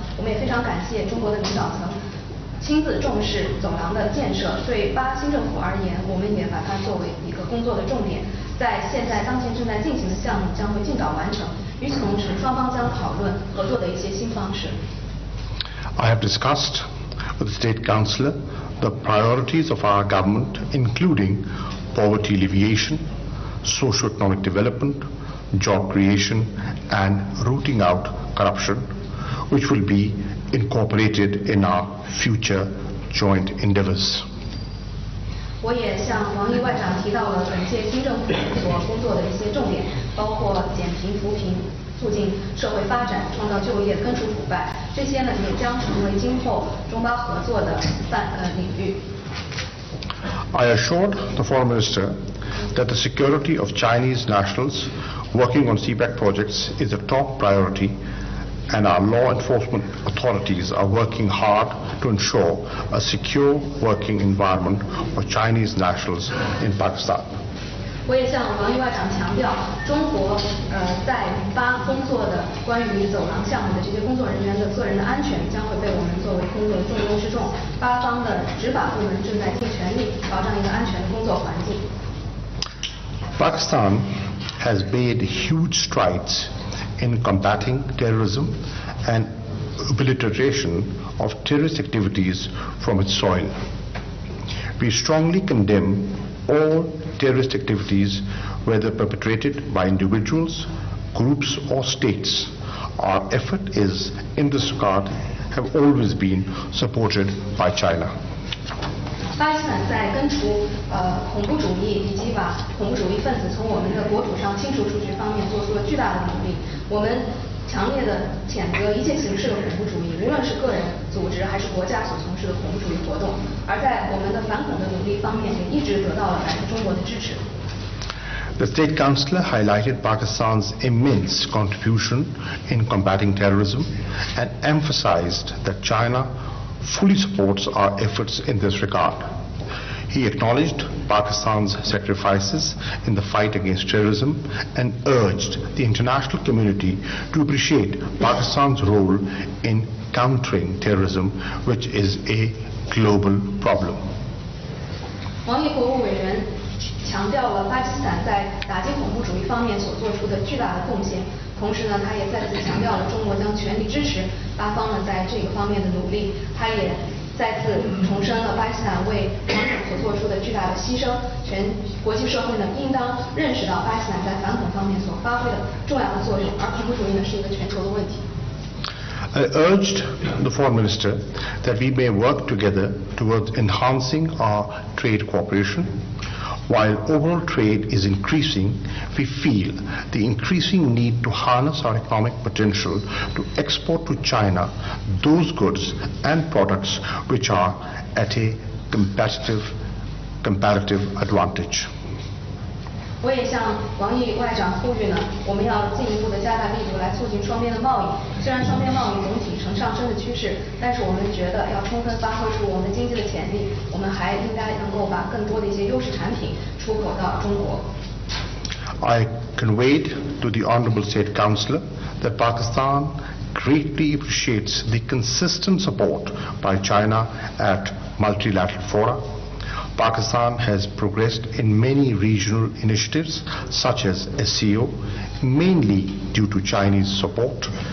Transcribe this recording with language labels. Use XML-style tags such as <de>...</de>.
<zh>我们也非常感谢中国的领导层亲自重视走廊的建设。对巴新政府而言，我们也把它作为一个工作的重点。在当前正在进行的项目将会尽早完成。与此同时，双方将讨论合作的一些新方式。</zh> <en>I have discussed with the State Councillor the priorities of our government, including poverty alleviation, socio-economic development, job creation, and rooting out corruption, which will be incorporated in our future joint endeavours.</en> <zh>我也向王毅外长提到了本届新政府所工作的一些重点，包括减贫扶贫、促进社会发展、创造就业、根除腐败，这些呢也将成为今后中巴合作的领域。</zh> <en>I assured the Foreign Minister that the security of Chinese nationals working on CPEC projects is a top priority, and our law enforcement authorities are working hard to ensure a secure working environment for Chinese nationals in Pakistan.</en> <zh>我也向王毅外长强调，中国在巴工作的关于走廊项目的这些工作人员的个人的安全将会被我们作为工作的重中之重。巴方的执法部门正在尽全力保障一个安全的工作环境。</zh> <en>Pakistan has made huge strides in combating terrorism and obliteration of terrorist activities from its soil. We strongly condemn all terrorist activities, whether perpetrated by individuals, groups or states. Our effort is, in this regard, have always been supported by China.</en> <zh>巴基斯坦在根除恐怖主义以及把恐怖主义分子从我们的国土上清除出去方面做出了巨大的努力。我们强烈的谴责一切形式的恐怖主义，无论是个人、组织还是国家所从事的恐怖主义活动。而在我们的反恐的努力方面，也一直得到了来自中国的支持。</zh> <en>The State Councillor highlighted Pakistan's immense contribution in combating terrorism and emphasized that China fully supports our efforts in this regard. He acknowledged Pakistan's sacrifices in the fight against terrorism and urged the international community to appreciate Pakistan's role in countering terrorism, which is a global problem.</en> <zh>王毅国务委员强调了巴基斯坦在打击恐怖主义方面所做出的巨大的贡献，同时呢，他也再次强调了中国将全力支持巴方呢在这个方面的努力。他也再次重申了巴基斯坦为反恐所做出的巨大的牺牲。全国际社会呢应当认识到巴基斯坦在反恐方面所发挥的重要的作用，而恐怖主义呢是一个全球的问题。</zh> <en>I urged the Foreign Minister that we may work together towards enhancing our trade cooperation. While overall trade is increasing, we feel the increasing need to harness our economic potential to export to China those goods and products which are at a comparative advantage.</en> <zh>我也向王毅外长呼吁呢，我们要进一步的加大力度来促进双边的贸易。虽然双边贸易总体呈上升的趋势，但是我们觉得要充分发挥出我们经济的潜力，我们还应该能够把更多的一些优势产品出口到中国。</zh> <en>I conveyed to the Honourable State Councillor that Pakistan greatly appreciates the consistent support by China at multilateral fora. Pakistan has progressed in many regional initiatives such as SCO, mainly due to Chinese support.</en>